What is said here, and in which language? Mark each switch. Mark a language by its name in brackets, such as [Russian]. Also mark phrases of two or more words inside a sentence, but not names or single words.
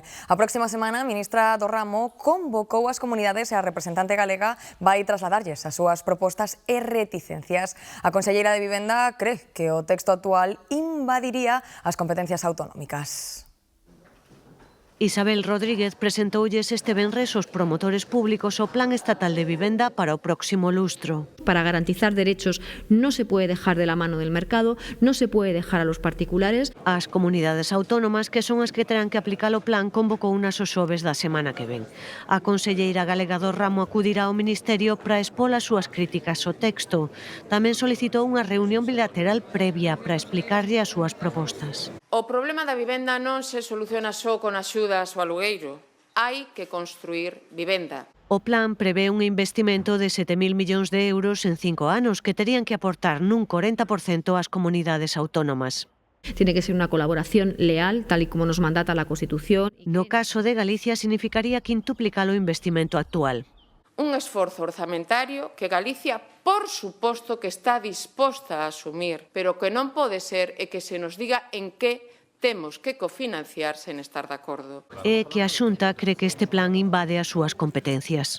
[Galician] A próxima semana, a ministra do ramo convocou as comunidades e a representante galega vai trasladarlles as súas propostas e reticencias. A conselleira de Vivenda cre que o texto actual invadiría as competencias autonómicas. Isabel Rodríguez presentoulles este venres aos promotores públicos o Plan Estatal de Vivenda para o próximo lustro. [Spanish] Para garantizar derechos no se puede dejar de la mano del mercado, no se puede dejar a los particulares. [Galician] As comunidades autónomas, que son as que terán que aplicar o plan, convocou unas os xoves da semana que ven. A conselleira galega do ramo acudirá ao Ministerio para expor as súas críticas ao texto. Tamén solicitou unha reunión bilateral previa para explicarlle as súas propostas. O problema da vivenda non se soluciona só con axudas ao alugueiro. Hai que construir vivenda. O plan prevé un investimento de 7.000 millóns de euros en 5 anos que terían que aportar nun 40% ás comunidades autónomas. [Spanish] Tiene que ser una colaboración leal, tal y como nos mandata la Constitución. [Galician] No caso de Galicia, significaría quintuplicar o investimento actual. Un esforzo orzamentario que Galicia, por suposto, que está disposta a asumir, pero que non pode ser é que se nos diga en que temos que cofinanciar sen estar de acordo. É que a Xunta cree que este plan invade as súas competencias.